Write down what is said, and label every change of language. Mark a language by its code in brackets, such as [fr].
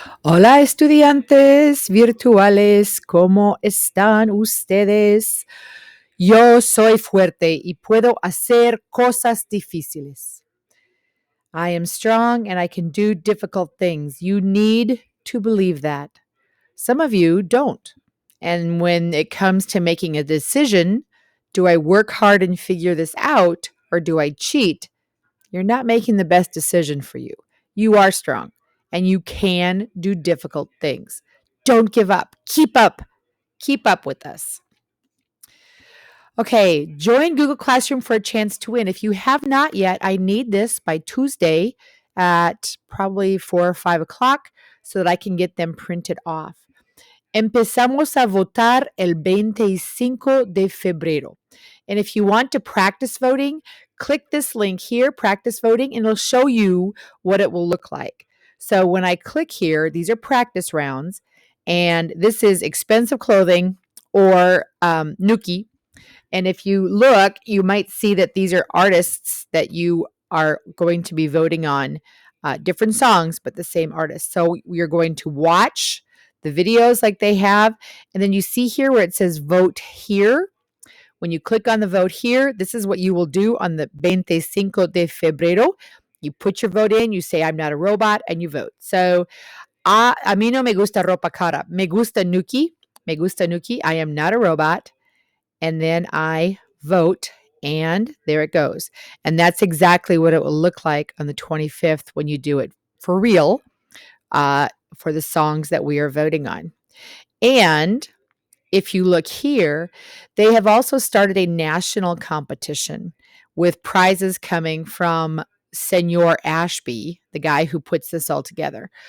[es] Hola estudiantes virtuales, ¿cómo están ustedes? Yo soy fuerte y puedo hacer cosas difíciles. [en] I am strong and I can do difficult things. You need to believe that. Some of you don't. And when it comes to making a decision, do I work hard and figure this out or do I cheat? You're not making the best decision for you. You are strong and you can do difficult things. Don't give up. Keep up. Keep up with us. Okay, join Google Classroom for a chance to win. If you have not yet, I need this by Tuesday at probably 4 or 5 o'clock so that I can get them printed off. [es] Empezamos a votar el 25 de febrero. [en] And if you want to practice voting, click this link here, practice voting, and it'll show you what it will look like. So when I click here, these are practice rounds, and this is expensive clothing or Nuki. And if you look, you might see that these are artists that you are going to be voting on, different songs, but the same artist. So you're going to watch the videos like they have. And then you see here where it says vote here. When you click on the vote here, this is what you will do on the [es] 25 de febrero. [en] You put your vote in, you say, I'm not a robot, and you vote. So, [es] a mí no me gusta ropa cara. Me gusta Nuki. Me gusta Nuki. [en] I am not a robot. And then I vote, and there it goes. And that's exactly what it will look like on the 25th when you do it for real, for the songs that we are voting on. And if you look here, they have also started a national competition with prizes coming from Senor Ashby, the guy who puts this all together.